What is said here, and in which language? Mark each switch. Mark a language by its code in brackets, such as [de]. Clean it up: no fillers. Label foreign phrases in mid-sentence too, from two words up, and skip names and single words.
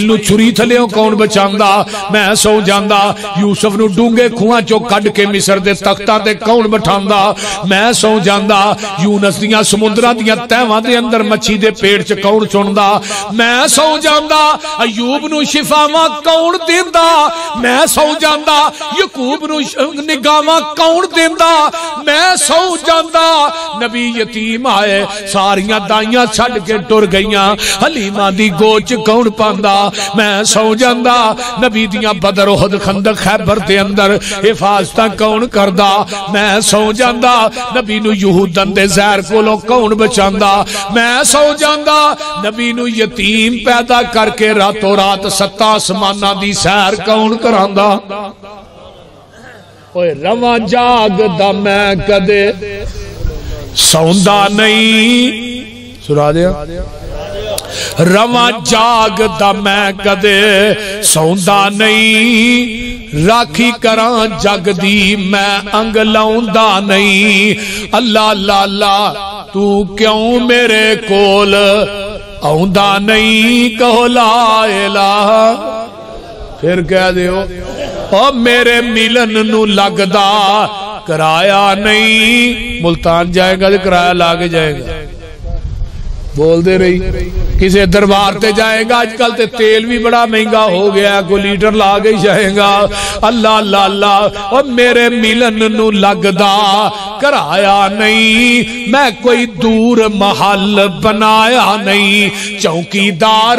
[pa] نو چھری تھلیوں کون بچاندا میں سو جاندا یوسف نو ڈونگے کھواں چو کڈ کے مصر دے تختاں تے کون بٹھاندا میں سو جاندا یونس دیاں سمندراں دیاں تہواں دے اندر مچھی دے پیڑ چ کون چوندا میں سو جاندا ایوب نو شفاواں کون دیندا میں سو جاندا یعقوب نو نگاواں کون دیندا میں سو جاندا نبی یتیم آئے ساریاں دائیاں چھڈ کے ٹر گئیاں حلیمہ دی گوچ کون پاندا میں سو جاندا نبی دیاں بدر احد خندق خیبر دے اندر حفاظتاں کون کردا میں سو جاندا نبی نو یہودن دے زہر کولوں کون بچاندا میں سو جاندا نبی نو یتیم پیدا کر کے راتوں رات 7 آسماناں دی سیر کون کراندا رواں جاگ دا میں کدے سوندا نہیں سنا دیا رواں جاگ دا میں کدے سوندا نہیں راکھی کراں جگ دی میں انگ لاؤندا نہیں اللہ اللہ اللہ تو کیوں میرے کول آؤندا نہیں کہو [ar] لا الہ [pa] پھر کہہ دیو او میرے ملن نو لگدا کرایا نہیں ملتان جائے گا کرایا لاگے جائے گا بول دے رہی کسی دربار تے جائے گا آج کل تے تیل بھی بڑا مہنگا ہو گیا کوئی لیٹر لاگے جائے گا اللہ اللہ اللہ اور میرے ملن نو لگدا کرایا نہیں میں کوئی دور محل بنایا نہیں چوکی دار